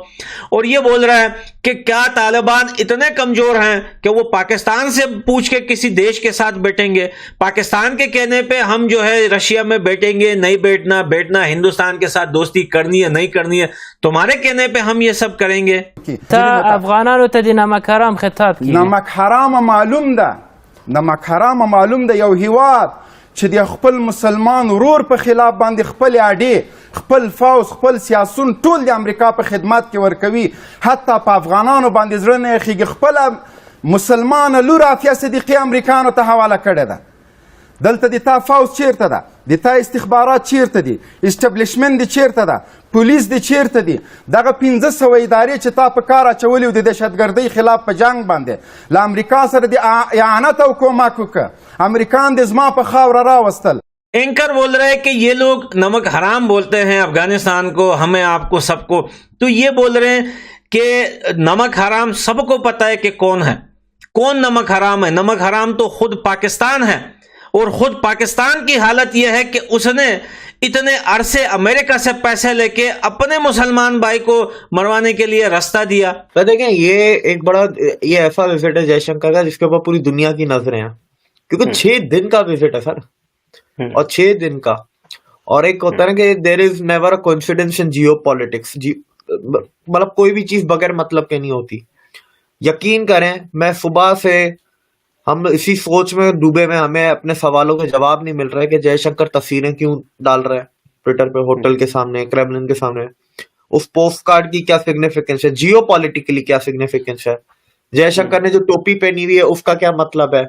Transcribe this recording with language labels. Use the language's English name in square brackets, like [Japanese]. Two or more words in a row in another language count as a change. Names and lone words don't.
[Hindi] और ये बोल रहा है कि क्या तालिबान इतने कमजोर हैं कि वो पाकिस्तान से पूछ के किसी देश के साथ बैठेंगे। पाकिस्तान के कहने पे हम जो है रशिया में बैठेंगे, नहीं बैठना, हिंदुस्तान के साथ दोस्ती करनी है नहीं करनी है, तुम्हारे कहने पे हम ये सब करेंगे। [Pashto] افغانانو ته د نمک حرام خطاب کی نمک حرام معلوم ده یو هیواد چې د خپل مسلمان ورور په خلاف باندې خپل اډې خپل فوز خپل سیاسون ټول د امریکا په خدمت کې ورکوي، حتی په افغانانو باندې زړه نه یخیږي، خپل مسلمان لور عافیه صدیقي امریکانو ته حواله کړې ده. دلته د تا فوز چیرته ده، د تا استخبارات چیرته دي، اسټابلیشمنټ دی چیرته ده، پولیس دی چیرته دي، دغه 1500 ادارې چې تا په کار اچولي و د دهشتګردۍ خلاف په جنگ باندې له امریکا سره د اعانت او کومک وکړه، امریکان د زما په خاوره راوستل. [Hindi] एंकर बोल रहे हैं कि ये लोग नमक हराम बोलते हैं अफगानिस्तान को, हमें आपको सबको। तो ये बोल रहे हैं कि नमक हराम सबको पता है कि कौन है, कौन नमक हराम है। नमक हराम तो खुद पाकिस्तान है और खुद पाकिस्तान की हालत यह है कि उसने इतने अरसे अमेरिका से पैसे लेके अपने मुसलमान भाई को मरवाने के लिए रास्ता दिया। तो देखें ये एक बड़ा ये ऐसा विजिट है जयशंकर का जिसके ऊपर पूरी दुनिया की नजरें हैं, क्योंकि 6 दिन का विजिट है सर, और 6 दिन का। और एक होता है ना कि [English] there is never a coincidence in geopolitics, [Hindi] मतलब कोई भी चीज बगैर मतलब के नहीं होती। यकीन करें मैं सुबह से हम इसी सोच में डूबे में, हमें अपने सवालों के जवाब नहीं मिल रहे कि जयशंकर तस्वीरें क्यों डाल रहे हैं ट्विटर पे, होटल के सामने, क्रेमलिन के सामने। उस [English] post card [Hindi] की क्या सिग्निफिकेंस है, जियोपॉलिटिकली क्या सिग्निफिकेंस है, जयशंकर ने जो टोपी पहनी हुई है उसका क्या मतलब है।